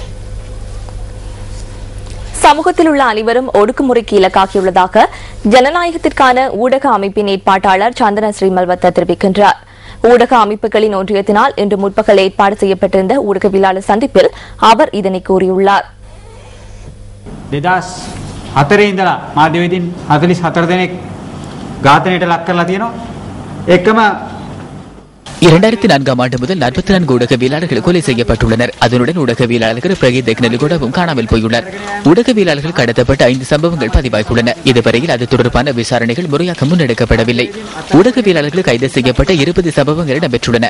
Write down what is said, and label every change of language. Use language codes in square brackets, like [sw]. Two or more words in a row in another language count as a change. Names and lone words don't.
[ta] சமூகத்தில் உள்ள அனைவரும் ஒடுக்குமுறைக்கு இலக்காகியுள்ளதாக ஜனநாயகத்திற்கான ஊடக அமைப்பின் ஏற்பாட்டாளர் சந்தன ஸ்ரீமல்வத்த தெரிவிக்கின்றார். ஊடக அமைப்புகளின் ஒன்றியத்தினால் இன்று முற்பகல் ஏற்பாடு செய்யப்பட்டிருந்த ஊடகவியலாளர் சந்திப்பில் அவர் இதனை கூறியுள்ளார். [si] 2004 ඉඳලා මාධ්‍යවේදීන් 44 දෙනෙක් ඝාතනයට ලක් කරලා තියෙනවා. එකම [ta] 2004 ஆண்டு முதல் 44 ஊடகவியலாளர்கள் கொலை செய்யப்பட்டுள்ளனர். அதனுடன் ஊடகவியலாளர்கள் பிரகீத் தெக்னலிகோடவும் காணாமல் போயுள்ளார். ஊடகவியலாளர்கள் கடத்தப்பட்ட 5 சம்பவங்கள் பதிவாகியுள்ளன. இதுவரையில் அது தொடர்பான விசாரணைகள் முறையாக முன்னெடுக்கப்படவில்லை. ஊடகவியலாளர்கள் கைது செய்யப்பட்ட 20 சம்பவங்கள் இடம்பெற்றுள்ளன.